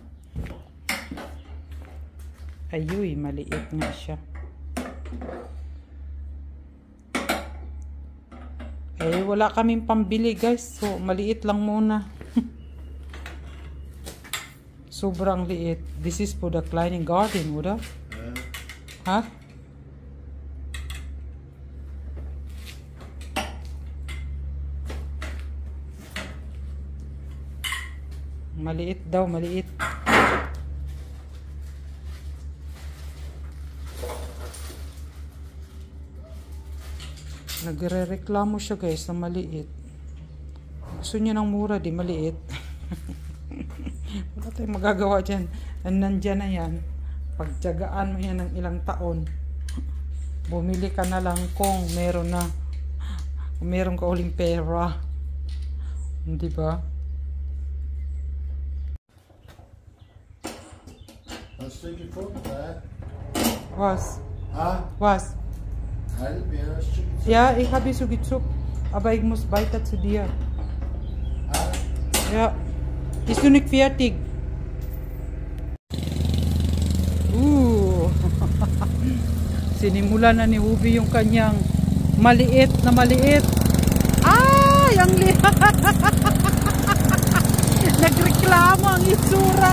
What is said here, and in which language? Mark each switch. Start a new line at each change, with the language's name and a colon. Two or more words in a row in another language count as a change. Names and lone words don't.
Filipino: Ayuy, maliit nga siya. Wala kaming pambili guys. So, maliit lang muna. Sobrang liit.
English: This is for the climbing garden, udah?
Filipino: Ha? Maliit daw, maliit. Nagre-reklamo siya guys na maliit. Gusto niya ng mura, di maliit. Wala tayong magagawa dyan. Nandyan na yan. Pagtyagaan mo yan ng ilang taon. Bumili ka na lang kung meron na. Kung meron ka uling pera. Hindi ba?
German: Was? Was? Ja, ich habe so gezuckt, aber ich muss weiter zu dir. Ja, bist du nicht fertig?
Filipino: Sinimula na ni Hubi yung kanyang maliit na maliit. Ay, ang liit. Nagreklamo ang itsura.